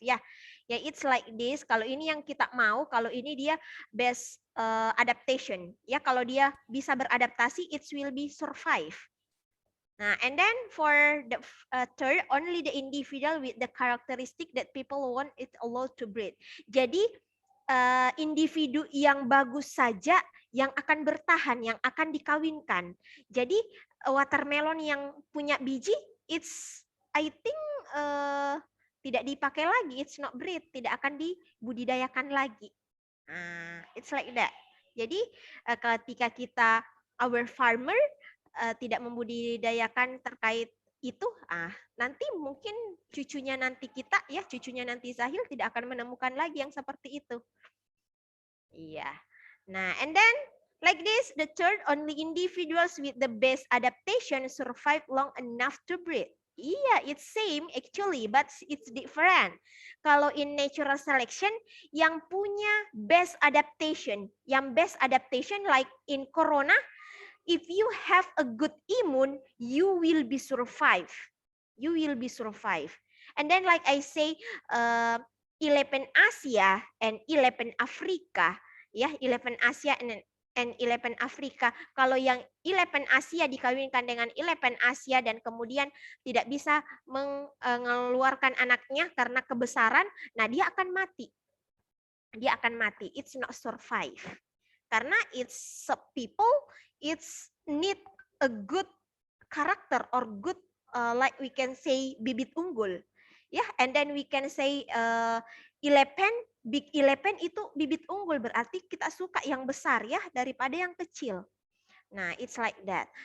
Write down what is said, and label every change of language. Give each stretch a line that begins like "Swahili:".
Indonesian: Ya,
English: it's like this.
Indonesian: Kalau ini yang kita mau, kalau ini dia best adaptation. Ya, kalau dia bisa beradaptasi,
English: it will be survive. Nah, and then for the third, only the individual with the characteristic that people want it allowed to breed.
Indonesian: Jadi individu yang bagus saja yang akan bertahan, yang akan dikawinkan. Jadi watermelon yang punya biji,
English: it's I think
Indonesian: tidak dipakai lagi,
English: it's not breed,
Indonesian: tidak akan dibudidayakan lagi.
English: It's like that.
Indonesian: Jadi ketika kita
English: our farmer
Indonesian: tidak membudidayakan terkait itu, nanti mungkin cucunya nanti kita ya, cucunya nanti Zahil tidak akan menemukan lagi yang seperti itu. Iya.
English: Nah, and then like this, the third, only individuals with the best adaptation survive long enough to breed. Iya, it's same actually, but it's different. Kalau in natural selection,
Indonesian: yang punya
English: best adaptation like in corona, if you have a good immune, you will be survive. You will be survive. And then like I say, 11 Asia and 11 Afrika, ya 11 Asia and 11 Afrika.
Indonesian: Kalau yang 11 Asia dikawinkan dengan 11 Asia dan kemudian tidak bisa mengeluarkan anaknya karena kebesaran, nah dia akan mati. Dia akan mati.
English: It's not survive. Karena it's people, it's need a good character or good like we can say
Indonesian: bibit unggul. Ya,
English: and then we can say 11, big 11
Indonesian: itu bibit unggul, berarti kita suka yang besar ya daripada yang kecil. Nah,
English: it's like that.